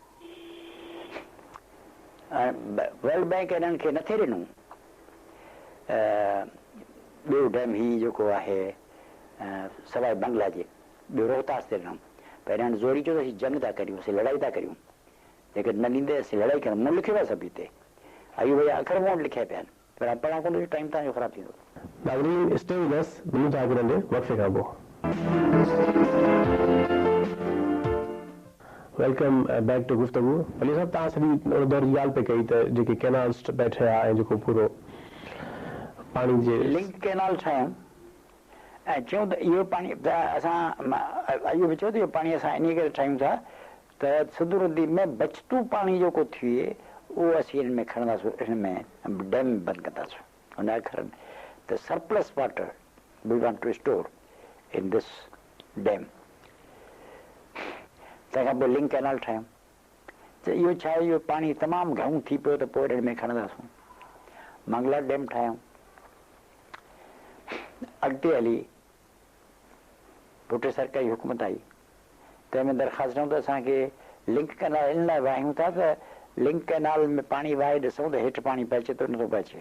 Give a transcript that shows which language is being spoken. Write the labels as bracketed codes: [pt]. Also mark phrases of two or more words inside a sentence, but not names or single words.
[sd] वर्ल्ड बैंक हिननि खे नथे ॾिनूं ॿियो डैम ही जेको आहे सवाइ बंगला जे ॿियो रोहतास ते ॾिनऊं पर हिननि ज़ोरी चयो त असीं जंग था करियूं असीं लड़ाई था करियूं जेके न ॾींदे असीं लड़ाई कयूं मूं लिखियो आहे सभु हिते अयूब जा अखर मूं वटि लिखिया पिया आहिनि पर पढ़ा को टाइम तव्हांजो ख़राबु थींदो. नाज़रीन [en] stay with us [sd] मिलूं था हिकु नंढे वक़्फ़े खां पोइ. [en] welcome back to Guftagu. [sd] पलीहो साहब तव्हां सॼी दौर जी ॻाल्हि पे कई त जेके कैनाल्स बैठे आहे ऐं जेको पूरो पाणी जे [en] link canal [sd] ठाहियूं ऐं चयूं त इहो पाणी असां अॼु बि चयो त इहो पाणी असां इन करे ठाहियूं था त सिंध नदी में बचतू पाणी जेको थिए उहो असीं हिन में खणंदासीं, हिन में डैम बंदि कंदासीं. हुन जा खणनि त [en] surplus water we want to store in this dam. [sd] तंहिंखां पोइ [en] link canal [sd] ठाहियूं त इहो छा आहे, इहो पाणी तमामु घणो थी पियो त पोइ हिन में खणंदासीं. मंगला डैम ठाहियूं. अॻिते हली भुटे सरकार जी हुकूमत आई, तंहिंमें दरख़्वास्त ॾियूं त असांखे [en] link canal [sd] इन लाइ वाहियूं था त [en] link canal [sd] में पाणी वाहे ॾिसूं त हेठि पाणी पइजे थो नथो पइजे.